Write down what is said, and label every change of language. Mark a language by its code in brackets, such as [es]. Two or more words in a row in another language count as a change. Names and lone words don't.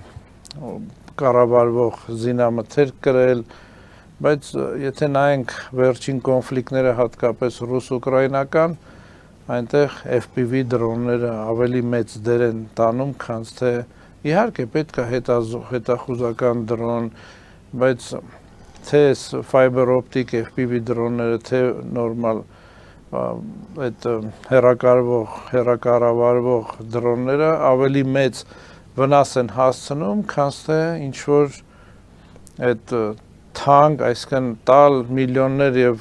[hy] կառավարվող զինամթերք կրել, բայց եթե նայենք վերջին կոնֆլիկտները, հատկապես ռուս-ուկրաինական, այնտեղ FPV դրոնները ավելի մեծ դեր են տանում, քան թե իհարկե պետք է հետախուզական դրոն, բայց թե [en] fiber optic FPV [hy] դրոնները, թե նորմալ այդ հեռակառավարվող դրոնները ավելի մեծ վնաս են հասցնում, քան թե ինչ-որ այդ թանկ, այսինքն տալ միլիոններ եւ